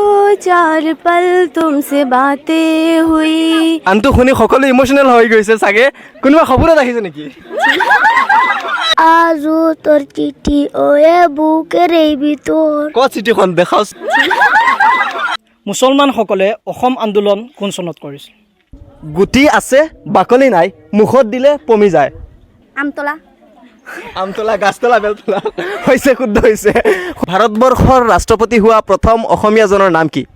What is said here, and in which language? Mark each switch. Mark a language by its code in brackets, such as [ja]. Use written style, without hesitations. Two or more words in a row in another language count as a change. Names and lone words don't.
[hi] चार पल तुमसे बातें हुई। [as] আনটো শুনি সকলো ইমোশনাল হৈ গৈছে চাগে কোনোবা খবৰত আহিছে নেকি [bn] আজু তোর চিঠি ওই বুকের ভিতর [as] ক চিঠিখন দেখাও মুছলমানসকলে অসম আন্দোলন কোন চনত কৰিছিল? গুটি আছে বাকলি নাই মুখত দিলে পমি যায় আমতলা আমতলা গাছতলা বেলতলা হৈছে শুদ্ধ হৈছে ভাৰতবৰ্ষৰ ৰাষ্ট্ৰপতি হোৱা প্ৰথম অসমীয়াজনৰ নাম কি